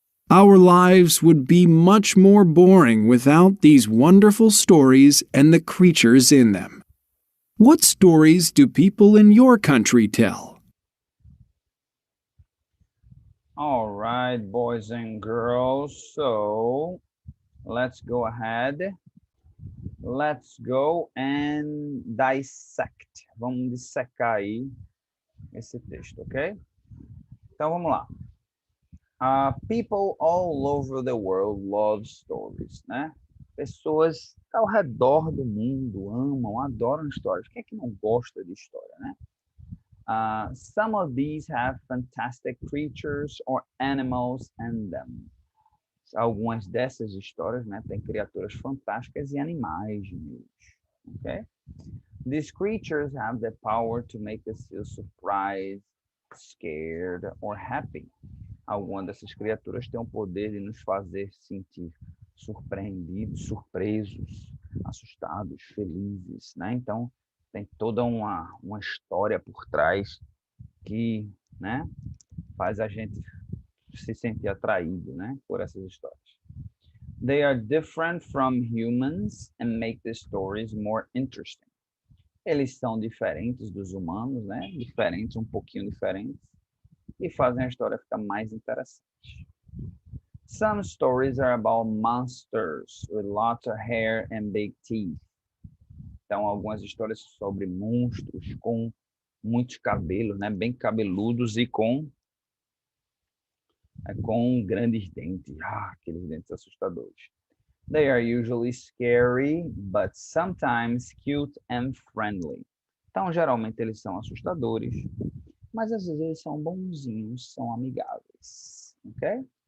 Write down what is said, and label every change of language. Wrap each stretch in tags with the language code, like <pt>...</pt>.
<en>Our lives would be much more boring without these wonderful stories and the creatures in them. What stories do people in your country tell? All right, boys and girls. So let's go ahead Let's go and dissect.</en> <pt>Vamos dissecar aí esse texto, ok? Então, vamos lá.</pt> <en>People all over the world love stories, né?</en> <pt>Pessoas ao redor do mundo amam, adoram histórias. Quem é que não gosta de história, né?</pt> <en>Some of these have fantastic creatures or animals in them.</en> <pt>Algumas dessas histórias, né, têm criaturas fantásticas e animais neles, ok?</pt> <en>These creatures have the power to make us feel surprised, scared or happy.</en> <pt>Algumas dessas criaturas têm o poder de nos fazer sentir surpreendidos, surpresos, assustados, felizes, né? Então, tem toda uma história por trás que, né, faz a gente se sentir atraído, né, por essas histórias.</pt> <en>They are different from humans and make the stories more interesting.</en> <pt>Eles são diferentes dos humanos, né? Diferentes, um pouquinho diferentes, e fazem a história ficar mais interessante.</pt> <en>Some stories are about monsters with lots of hair and big teeth.</en> <pt>Então, algumas histórias sobre monstros com muitos cabelos, né? Bem cabeludos e com grandes dentes. Aqueles dentes assustadores.</pt> <en>They are usually scary, but sometimes cute and friendly.</en> <pt>Então, geralmente eles são assustadores, mas às vezes eles são bonzinhos, são amigáveis, ok?</pt>